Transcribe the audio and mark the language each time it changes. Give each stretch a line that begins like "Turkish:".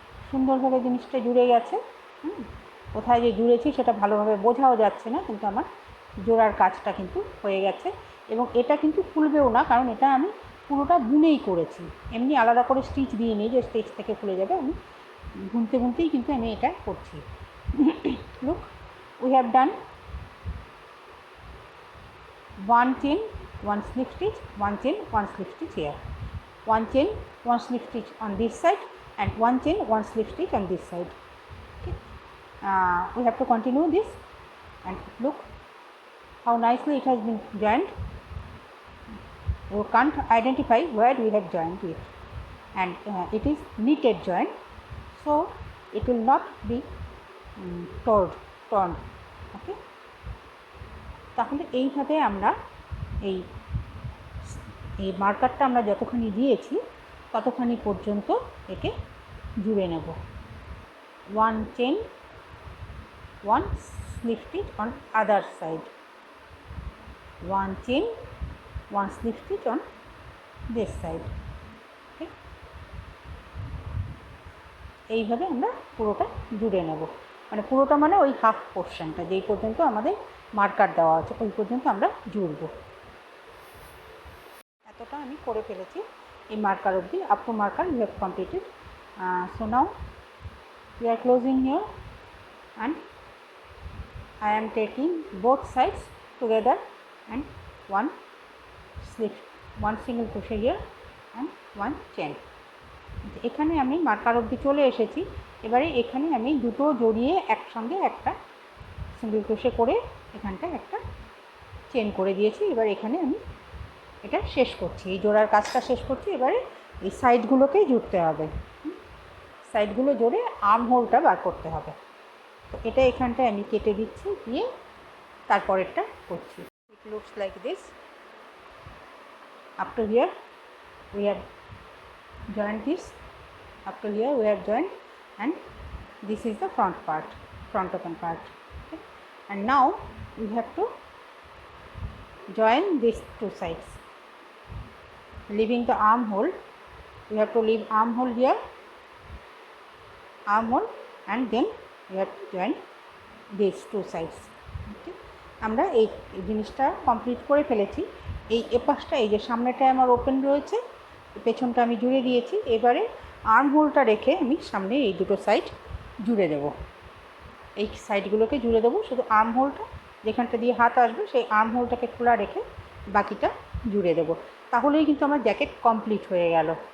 Bangla: সুন্দরভাবে জিনিসটা জুড়ে গেছে। কোথায় যে জুড়েছি সেটা ভালোভাবে বোঝাও যাচ্ছে না, কিন্তু আমার জোড়ার কাজটা কিন্তু হয়ে গেছে। এবং এটা কিন্তু খুলবেও না, কারণ এটা আমি পুরোটা বুনেই করেছি, এমনি আলাদা করে স্টিচ দিয়ে নিই যে স্টিচ থেকে খুলে যাবে, আমি বুনতে বুনতেই কিন্তু আমি এটা করছি।
English: Look, we have done one chain, one slip stitch, one chain, one slip stitch here, one chain, one slip stitch on this side, and one chain, one slip stitch on this side. Okay. We have to continue this, and look how nicely it has been joined. You can't identify where we have joined it, and it is knitted joint, so it will not be torn. Okay.
Bangla: তাহলে এইভাবে আমরা এই মার্কারটা আমরা যতখানি দিয়েছি ততখানি পর্যন্ত একে জুড়ে নেব।
English: One chain, one slip stitch on other side, one chain, one slip stitch on this side.
Bangla: ওকে, এইভাবে আমরা পুরোটা জুড়ে নেব, মানে পুরোটা মানে ওই হাফ পোর্শনটা যেই পর্যন্ত আমাদের মার্কার দেওয়া আছে ওই পর্যন্ত আমরা জুড়ব। এতটা আমি করে ফেলেছি এই মার্কার অবধি,
English: Up to marker we have completed. So now we are closing here, and I am taking both sides together and one slip, one single crochet here and one chain.
Bangla: এখানে আমি মার্কার অবধি চলে এসেছি, এবারে এখানে আমি দুটো জড়িয়ে একসঙ্গে একটা সিঙ্গেল ক্রোশে করে এখানটায় একটা চেন করে দিয়েছি। এবার এখানে আমি এটা শেষ করছি, এই জোড়ার কাজটা শেষ করছি। এবারে এই সাইডগুলোকেই জুড়তে হবে, সাইডগুলো জোড়ে আর্ম হোলটা বার করতে হবে। তো এটা এখানটায় আমি কেটে দিচ্ছি, দিয়ে তারপরেরটা করছি।
English: It looks like this. Up to here we have joined this, up to here we have joined, and this is the front part, front open part. Okay. And now we have to join these two sides, leaving the armhole. We have to leave armhole here, armhole, and then we have to join these two sides.
Bangla: Okay. আমরা এই জিনিসটা complete করে ফেলেছি। এই এপাশটা, এই যে সামনেটায় আমার open রয়েছে, পেছনটা আমি জুড়ে দিয়েছি। এবারে আর্মহোলটা রেখে আমি সামনে এই দুটো সাইড জুড়ে দেবো, এই সাইডগুলোকে জুড়ে দেবো। শুধু আর্মহোলটা যেখানটা দিয়ে হাত আসবে সেই আর্মহোলটাকে খোলা রেখে বাকিটা জুড়ে দেবো, তাহলেই কিন্তু আমার জ্যাকেট কমপ্লিট হয়ে গেল।